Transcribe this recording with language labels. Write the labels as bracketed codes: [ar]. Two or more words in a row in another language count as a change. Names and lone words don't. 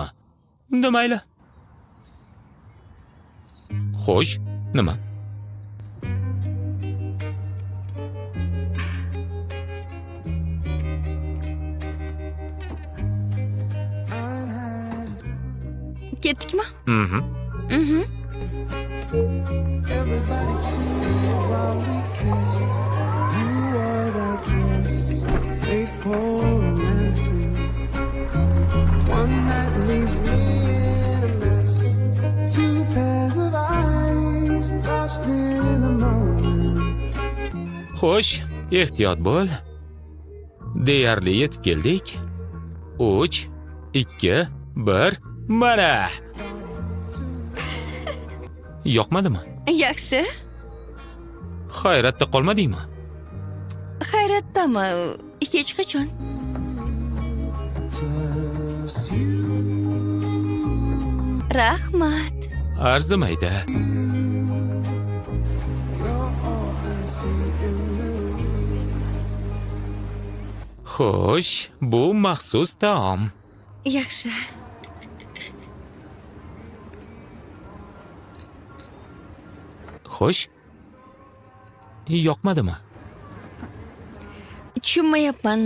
[uz] Unda mayli. Xo'sh, nima? Ketdikmi? Mhm. [en] Everybody cheered while we kissed. You wore that dress made for romancing, one that leaves me in a mess. Two pairs of eyes lost in the moment. [uz] Xo'sh, ehtiyot bo'l. Deyarli yetib keldik. 3, 2, 1, mana. Yoqmadimi? Yaxshi. Hayratda qolmadingmi? Hayratdami? Hech qachon. [en] Just you. [uz] Rahmat. Arzimaydi. [en] You're all I see in me. [uz] Xo'sh, bu maxsus taom. Yaxshi. Xo'sh. Yoqmadimi? Tushunmayapman.